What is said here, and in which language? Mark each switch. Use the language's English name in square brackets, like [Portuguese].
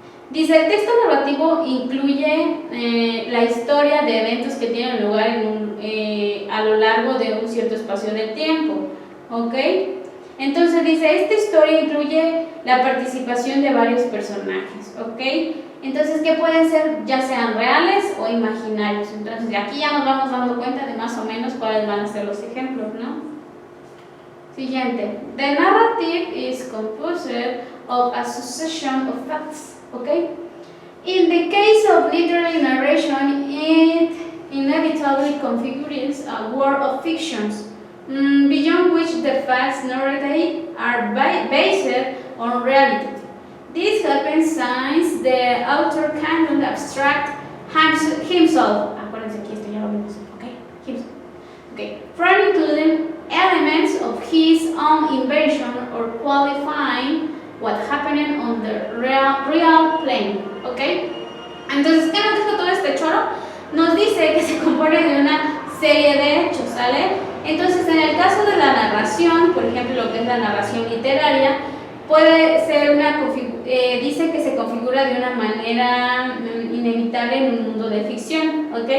[Spanish] Dice, el texto narrativo incluye la historia de eventos que tienen lugar a lo largo de un cierto espacio de tiempo, ¿ok? Entonces dice, esta historia incluye la participación de varios personajes, ¿ok? Entonces, ¿qué pueden ser? Ya sean reales o imaginarios. Entonces, aquí ya nos vamos dando cuenta de más o menos cuáles van a ser los ejemplos, ¿no? Siguiente. [English] The narrative is composed of a succession of facts, okay? In the case of literary narration, it inevitably configures a world of fictions, beyond which the facts narrated are based on reality. This happens since the author cannot abstract himself. [Spanish] Acuérdense que esto ya lo vimos, okay? [English] Himself. Okay. From including elements of his own invention or qualifying what happened on the real plane, okay? [Spanish] Entonces, ¿qué nos dijo todo este choro? Nos dice que se compone de una serie de hechos, ¿sale? Entonces, en el caso de la narración, por ejemplo, lo que es la narración literaria, puede ser dice que se configura de una manera inevitable en un mundo de ficción, ¿ok?